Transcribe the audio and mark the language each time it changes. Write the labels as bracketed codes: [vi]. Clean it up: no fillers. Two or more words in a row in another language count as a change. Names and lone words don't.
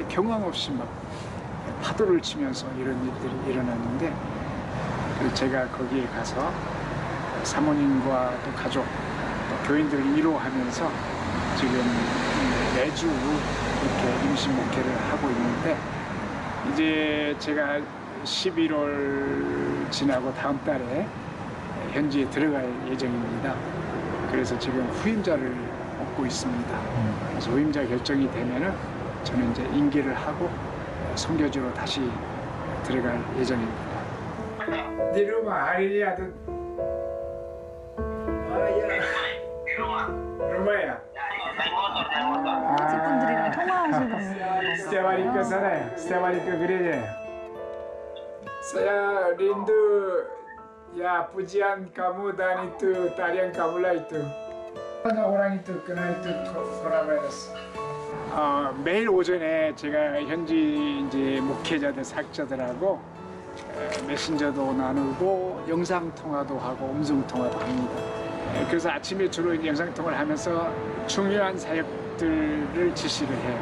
[ko] 경황 없이 막 파도를 치면서 이런 일들이 일어났는데 제가 거기에 가서 사모님과 또 가족 또 교인들을 위로하면서 지금 매주 이렇게 임시 목회를 하고 있는데 이제 제가 11월 지나고 다음 달에 현지에 들어갈 예정입니다. 그래서 지금 후임자를 얻고 있습니다. 그래서 후임자 결정이 되면은 저는 이제 임기를 하고 선교지로 다시 들어갈 예정입니다. [id] Di rumah hari ini atau rumah ya? [ko] 친구분들이랑 통화하시는 [id] Setiap hari ke sana ya? Setiap hari ke gereja ya? Saya rindu ya pujian kamu dan itu tarian kamu lah itu. Ada orang itu kena itu coronavirus. [ko] 매일 오전에 제가 현지 이제 목회자들, 사역자들하고 메신저도 나누고 영상 통화도 하고 음성 통화도 합니다. 그래서 아침에 주로 영상 통화를 하면서 중요한 사역들을 지시를 해요.